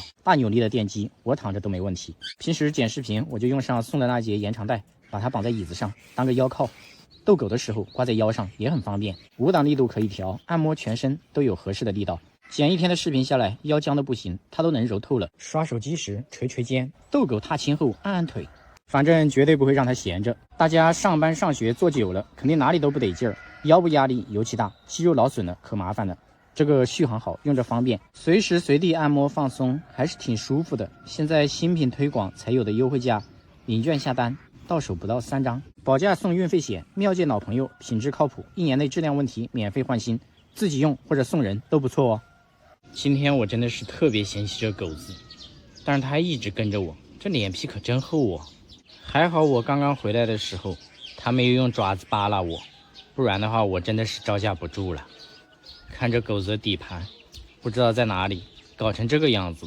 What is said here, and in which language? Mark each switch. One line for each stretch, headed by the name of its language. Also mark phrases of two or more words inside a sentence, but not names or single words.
Chinese: 大扭力的電機，我躺着都沒問題。平時剪視頻，我就用上送的那節延長帶，把它綁在椅子上當個腰靠。逗狗的時候掛在腰上也很方便。5檔力度可以調，按摩全身都有合適的力道。剪1天的視頻下來，腰僵的不行，它都能揉透了。刷手機時捶捶肩，逗狗踏青後按按腿，反正絕對不會讓它閒着。大家上班上學坐久了，肯定哪裡都不得勁兒，腰部壓力尤其大，肌肉勞損了可麻煩了。這個續航好，用着方便，隨時隨地按摩放鬆，還是挺舒服的。現在新品推廣才有的優惠價，領券下單到手不到3張，保價送運費險。妙界老朋友，品質靠譜，1年內質量問題免費換新，自己用或者送人都不錯哦。今天我真的是特別嫌棄這狗子，但是它還一直跟着我，這臉皮可真厚啊！還好我剛剛回來的時候，它沒有用爪子扒拉我，不然的話我真的是招架不住了。看這狗子的底盤，不知道在哪裡搞成這個樣子了。